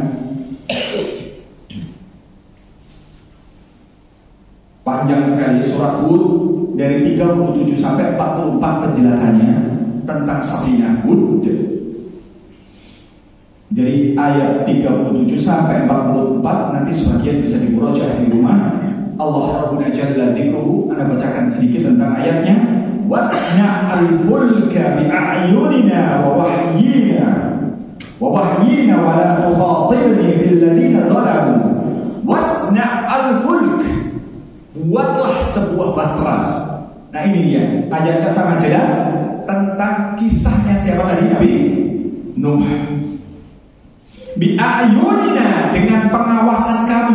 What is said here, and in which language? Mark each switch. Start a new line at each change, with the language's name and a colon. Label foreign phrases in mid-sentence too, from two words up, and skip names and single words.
Indonesian: Panjang sekali surat Hud dari 37 sampai 44 penjelasannya tentang Safinah Hud. Jadi ayat 37 sampai 44 nanti sebagian bisa dimurojaah di rumah.
Arabic: الله ربنا جل ذكره,
Indonesian: Anda bacakan sedikit tentang ayatnya.
Arabic: واصنع الفلك بأعيننا ووحينا ولا تخاطبني في الذين ظلموا. واصنع الفلك,
Indonesian: buatlah sebuah bahtera. Nah ini dia, ayatnya sangat jelas tentang kisahnya siapa tadi? Nabi Nuh. Bi'ayunina, dengan pengawasan kami.